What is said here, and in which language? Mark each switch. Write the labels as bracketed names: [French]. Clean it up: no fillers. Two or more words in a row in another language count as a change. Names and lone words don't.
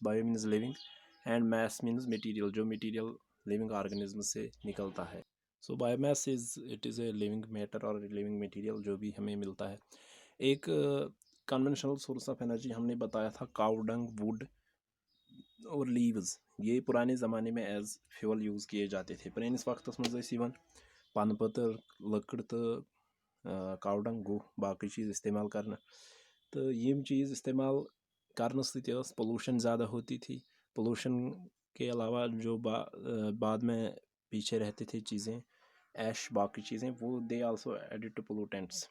[English] bio means living and mass means material, [Hindi] जो मटेरियल [English] living organism [Hindi] से निकलता है। [English] so biomass is a living matter और living material [Hindi] जो भी हमें मिलता है। एक [English] conventional source of energy [Hindi] हमने बताया था [English] cow dung, [Hindi] वुड और लीव्स। ये पुराने ज़माने में [English] as fuel use [Hindi] किए जाते थे। [Kashmiri] परानिस वक्तस मज पन पतर, लकड़ तो [English] cow dung [Kashmiri] गो बाकी चीज़ [Hindi] इस्तेमाल करना। तो यम चीज़ इस्तेमाल करने से पोल्यूशन ज़्यादा होती थी। पोल्यूशन के अलावा जो बाद में पीछे रहते थे चीज़ें, ऐश बाकी चीज़ें, वो [English] they also added to pollutants.